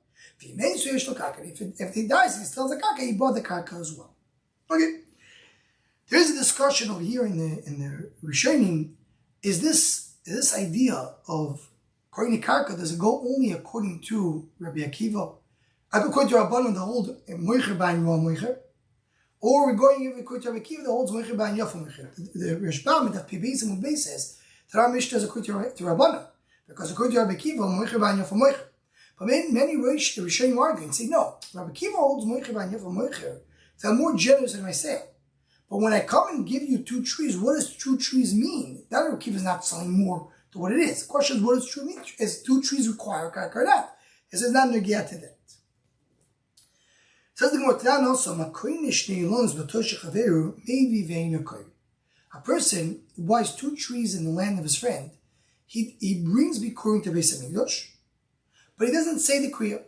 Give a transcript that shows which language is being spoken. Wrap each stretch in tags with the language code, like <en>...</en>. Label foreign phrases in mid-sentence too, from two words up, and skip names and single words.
<en>If he dies, he still has a karka, he bought the karka as well. Okay. There's a discussion over here in the Rishonim. Is this idea of</en> <he>koyin karka,</he> <en>does it go only according to Rabbi Akiva? According to Rabbanan, the hold</en> <he>moicher ba'in ro moicher,</he> <en>or we're going according to Rabbi Akiva, the holds</en> <he>moicher ba'in yafa moicher.</he> <en>The Rishbam that Pibis and Mubei says that our Mishnah is according to Rabbanan, because according to Rabbi Akiva,</en> <he>moicher ba'in yafa moicher.</he> <en>But many Rishonim argue and say no. Rabbi Akiva holds</en> <he>moicher ba'in yafa moicher.</he> <en>So I'm more generous in my sale. But when I come and give you 2 trees, what does 2 trees mean? That Rabbi Akiva is not selling more to what it is. The question is, what does true mean? Is 2 trees require a karka or not? It says not negia to that. Says the Gemara also, a person who buys 2 trees in the land of his friend, he brings bikurim to Beis Hamikdash, but he doesn't say the kriya.</en>